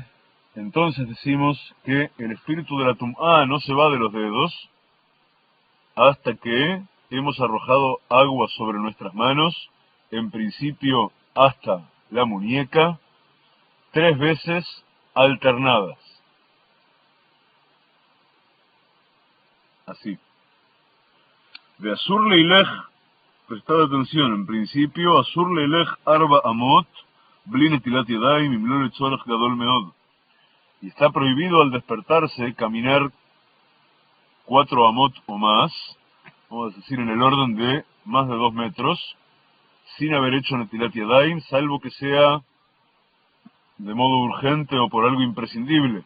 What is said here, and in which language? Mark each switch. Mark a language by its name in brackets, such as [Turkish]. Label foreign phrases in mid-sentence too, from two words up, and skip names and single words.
[Spanish] Entonces decimos que el espíritu de la Tum'á no se va de los dedos hasta que hemos arrojado agua sobre nuestras manos, en principio hasta la muñeca, 3 veces alternadas. Así. [Hebrew] דאסור לילך, [Spanish] prestad atención, en principio, [Hebrew] אסור לילך ארבע אמות בלי נטילת ידים אם לא לצורך גדול מאוד. [Spanish] Y está prohibido al despertarse caminar 4 amot o más, vamos a decir en el orden de más de 2 metros, sin haber hecho [Hebrew] נטילת ידים, [Spanish] salvo que sea de modo urgente o por algo imprescindible.